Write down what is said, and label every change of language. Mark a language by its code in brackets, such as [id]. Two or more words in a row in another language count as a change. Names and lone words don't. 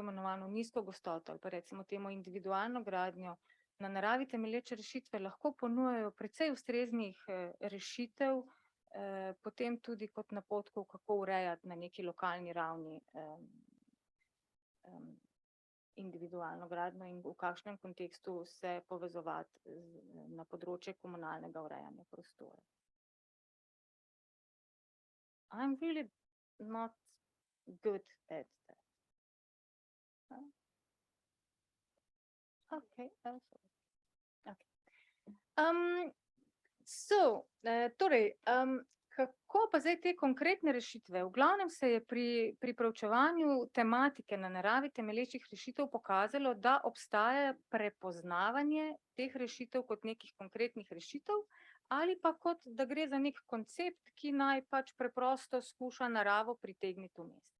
[sl] imenovano nizko gostoto ali pa recimo temu individualno gradnjo, na naravi temelječe rešitve lahko ponujajo precej ustreznih rešitev, potem tudi kot napotkov, kako urejati na neki lokalni ravni individualno gradnjo in v kakšnem kontekstu se povezovati na področje komunalnega urejanja prostora. [en] I'm really not good at that. Okay. [sl] Torej, kako pa zdaj te konkretne rešitve? V glavnem se je pri preučevanju tematike na naravi temelječih rešitev pokazalo, da obstaja prepoznavanje teh rešitev kot nekih konkretnih rešitev ali pa kot, da gre za nek koncept, ki naj pač preprosto skuša naravo pritegniti v mest.